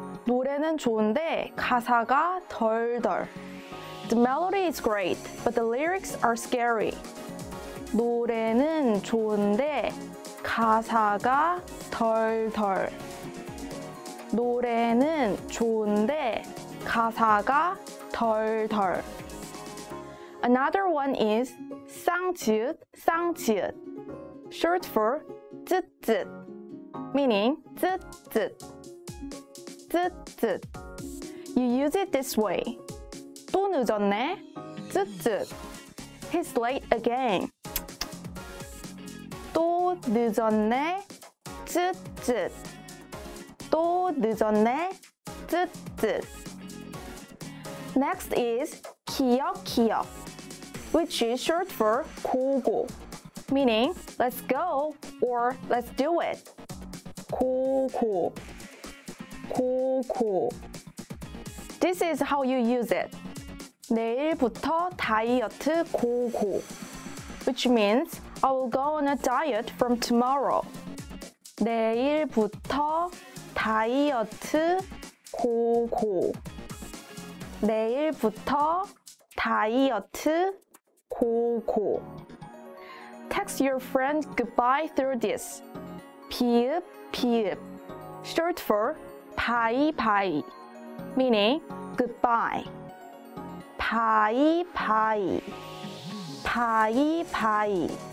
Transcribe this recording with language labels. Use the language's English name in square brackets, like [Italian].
[Korean] 노래는 좋은데 가사가 덜덜. [English] The melody is great, but the lyrics are scary. [Korean] 노래는 좋은데 가사가 덜덜. 노래는 좋은데 가사가 덜덜. [English] Another one is 쌍지읒, 쌍지읒, short for 쯧쯧, meaning 쯧쯧, 쯧쯧. You use it this way. [Korean] 또 늦었네. 쯧쯧. [English] He's late again. [Korean] 또 늦었네. 쯧쯧. 또 늦었네. 쯧쯧. [English] Next is 기역, which is short for 고고, meaning let's go or let's do it. [Korean] 고고, 고고. [English] This is how you use it. [Korean] 내일부터 다이어트 고고, [English] which means I will go on a diet from tomorrow. [Korean] 내일부터 다이어트 고고. 내일부터 다이어트 고고. [English] Text your friend goodbye through this. [Korean] 비읍, 비읍. [English] Short for bye, bye, meaning goodbye. bye, bye. bye, bye.